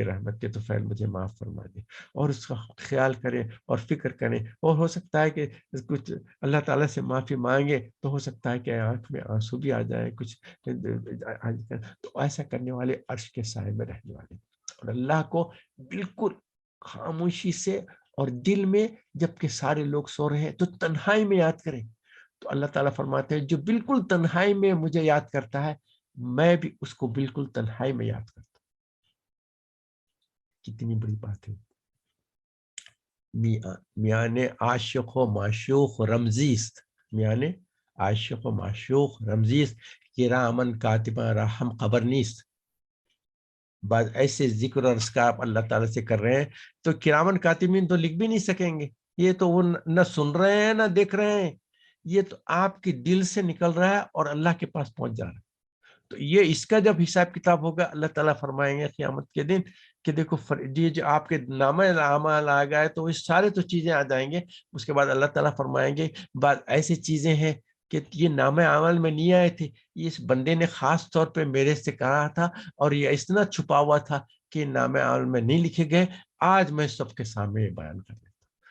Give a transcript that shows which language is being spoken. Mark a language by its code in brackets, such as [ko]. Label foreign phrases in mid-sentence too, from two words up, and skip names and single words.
[ur] رحمت کے طفیل مجھے معاف فرما دے، اور اس کا خیال کریں اور فکر کریں، اور ہو سکتا ہے کہ کچھ اللہ تعالیٰ سے معافی مانگے تو ہو سکتا ہے کہ آنکھ میں آنسو بھی آ جائے کچھ، تو ایسا کرنے والے عرش کے سائے میں رہنے والے، اور اللہ کو بالکل خاموشی سے اور دل میں، جبکہ سارے لوگ سو رہے ہیں تو تنہائی میں یاد کریں۔ تو اللہ تعالیٰ فرماتے ہیں جو بالکل تنہائی میں مجھے یاد کرتا ہے، میں بھی اس کو بالکل تنہائی میں یاد کرتا ہوں۔ کتنی بڑی بات ہے۔ [fa] میان عاشق و معشوق رمزیست، میان عاشق و معشوق رمزیست، کرامن کاتبہ رحم خبر نیست۔ [ur] بعض ایسے ذکر اور اذکار اللہ تعالیٰ سے کر رہے ہیں تو کرامن کاتبین تو لکھ بھی نہیں سکیں گے، یہ تو وہ نہ سن رہے ہیں نہ دیکھ رہے ہیں، یہ تو آپ کے دل سے نکل رہا ہے اور اللہ کے پاس پہنچ جا رہا ہے۔ تو یہ اس کا جب حساب کتاب ہوگا، اللہ تعالیٰ فرمائیں گے قیامت کے دن کہ دیکھو یہ جو آپ کے نامہ اعمال آ گئے تو یہ سارے تو چیزیں آ جائیں گے، اس کے بعد اللہ تعالیٰ فرمائیں گے بعض ایسی چیزیں ہیں کہ یہ نامہ عمل میں نہیں آئے تھے، یہ اس بندے نے خاص طور پہ میرے سے کہا تھا اور یہ اتنا چھپا ہوا تھا کہ نامہ عمل میں نہیں لکھے گئے، آج میں سب کے سامنے بیان کر دیتا ہوں۔